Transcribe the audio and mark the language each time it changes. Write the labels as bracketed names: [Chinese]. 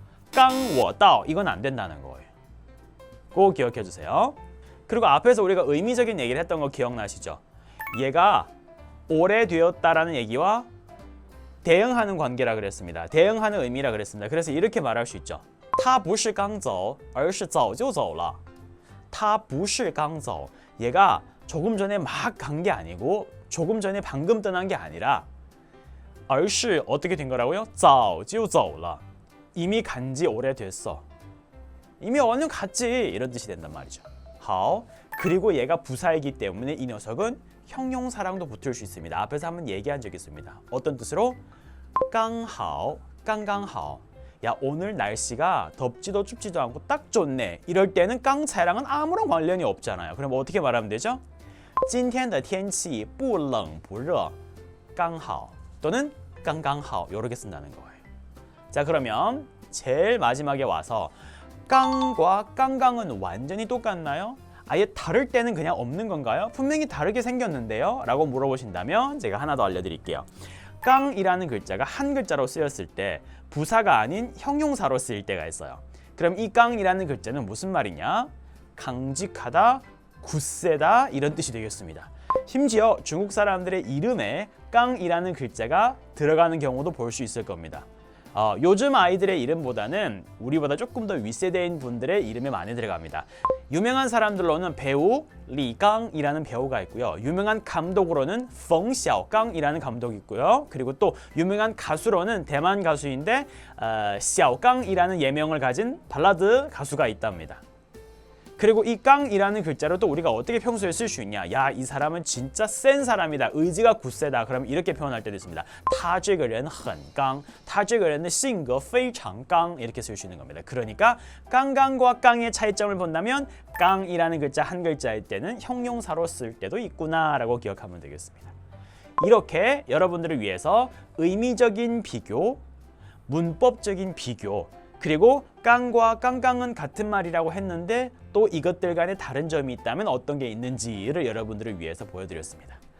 [Chinese] 刚我到 [Korean] 이건 안 된다는 거예요. 꼭 기억해 주세요. 그리고 앞에서 우리가 의미적인 얘기를 했던 거 기억나시죠? 얘가 오래되었다라는 얘기와 대응하는 관계라 그랬습니다. 대응하는 의미라 그랬습니다. 그래서 이렇게 말할 수 있죠. [Chinese] 他不是刚走而是早就走了. 他不是刚走. [Korean] 얘가 조금 전에 막 간 게 아니고 조금 전에 방금 떠난 게 아니라 而是 어떻게 된 거라고요? [Chinese] 早就走了. [Korean] 이미 간지 오래됐어. 이미 얼른 갔지. 이런 뜻이 된단 말이죠. 好. 그리고 얘가 부사이기 때문에 이 녀석은 형용사랑도 붙을 수 있습니다. 앞에서 한번 얘기한 적이 있습니다. 어떤 뜻으로? 刚好, 刚刚好. 야, 오늘 날씨가 덥지도 춥지도 않고 딱 좋네. 이럴 때는 刚才랑은 아무런 관련이 없잖아요. 그럼 어떻게 말하면 되죠? [Chinese] 今天的天气不冷不热刚好 [Korean] 또는 [Chinese] 刚刚好 [Korean] 이렇게 쓴다는 거예요. 자, 그러면 제일 마지막에 와서 깡과 깡깡은 완전히 똑같나요? 아예 다를 때는 그냥 없는 건가요? 분명히 다르게 생겼는데요? 라고 물어보신다면 제가 하나 더 알려드릴게요. 깡이라는 글자가 한 글자로 쓰였을 때 부사가 아닌 형용사로 쓰일 때가 있어요. 그럼 이 깡이라는 글자는 무슨 말이냐? 강직하다, 굳세다 이런 뜻이 되겠습니다. 심지어 중국 사람들의 이름에 깡이라는 글자가 들어가는 경우도 볼 수 있을 겁니다. 요즘 아이들의 이름보다는 우리보다 조금 더 윗세대인 분들의 이름이 많이 들어갑니다. 유명한 사람들로는 배우 리강이라는 배우가 있고요. 유명한 감독으로는 펑小강이라는 감독이 있고요. 그리고 또 유명한 가수로는 대만 가수인데 小강이라는 예명을 가진 발라드 가수가 있답니다. 그리고 이 깡이라는 글자로 또 우리가 어떻게 평소에 쓸 수 있냐? 야, 이 사람은 진짜 센 사람이다. 의지가 굳세다. 그럼 이렇게 표현할 때도 있습니다. [Chinese] 他这个人很刚他这个人的性格非常刚 [Korean] 이렇게 쓸 수 있는 겁니다. 그러니까 깡깡과 깡의 차이점을 본다면 깡이라는 글자 한 글자일 때는 형용사로 쓸 때도 있구나라고 기억하면 되겠습니다. 이렇게 여러분들을 위해서 의미적인 비교, 문법적인 비교, 그리고 깡과 깡깡은 같은 말이라고 했는데 또 이것들 간에 다른 점이 있다면 어떤 게 있는지를 여러분들을 위해서 보여드렸습니다.